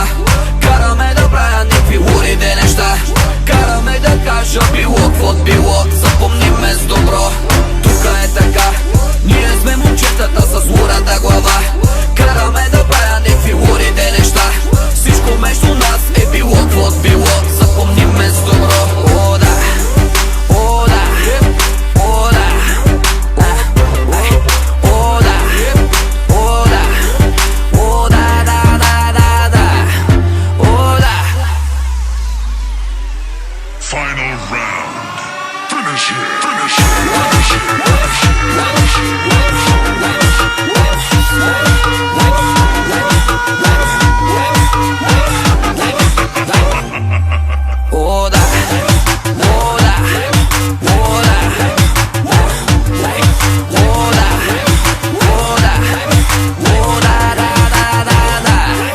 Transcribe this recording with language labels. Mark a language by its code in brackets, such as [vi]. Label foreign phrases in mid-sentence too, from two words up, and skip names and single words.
[bg] Караме да правя някакви лудите неща, караме да кажа било какво било. Запомни ме с добро, тук е така, ние сме момчетата с лудата глава. Караме да правя някакви лудите неща, всичко между нас е било какво било. Запомни ме с добро. О, да, о, да, о, да, о, да, о, да, о, да, да, да, да, да, о, да. [en] Final round! Finish it! Finish it! Finish it! Finish it! [bg] О, да, о, да, о, да, о, да, о, да, о, да, да, да, да.